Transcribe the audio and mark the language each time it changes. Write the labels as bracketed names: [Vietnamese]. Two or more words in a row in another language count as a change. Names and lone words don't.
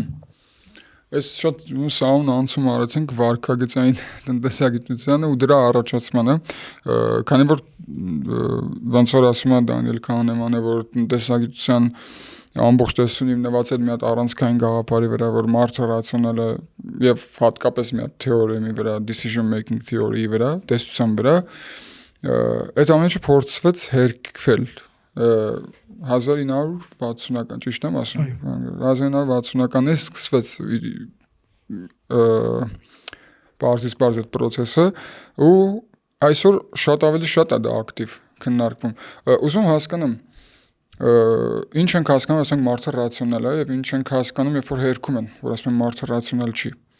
[Armenian] Այս շատ սաուն անցում արեցինք վարքագծային տնտեսագիտությանը ու դրա առաջացմանը, քանի որ ոնց որ ասում է Դանիել Քահանեմանը, որ տնտեսագիտության ամբողջ տեսությունը հիմնված է մի հատ առանցքային գաղափարի վրա, որ մարդը ռացիոնալ է եւ հատկապես մի հատ թեորեմի վրա, [English] decision making theory- [Armenian] ի վրա, տեսության վրա, այդ ամենը փորձվեց հերկվել 1960-ական, ճիշտ եմ ասում, 1960-ականից սկսվեց բարձից այդ պրոցեսը ու այսօր շատ ավելի շատ է դա ակտիվ քննարկվում։ Ուզում հասկանամ, ինչ ենք հասկանում, ասենք մարդը ռացիոնալ է եւ ինչ ենք հասկանում, երբ որ հերքում են, որ ասում են մարդը ռացիոնալ չի։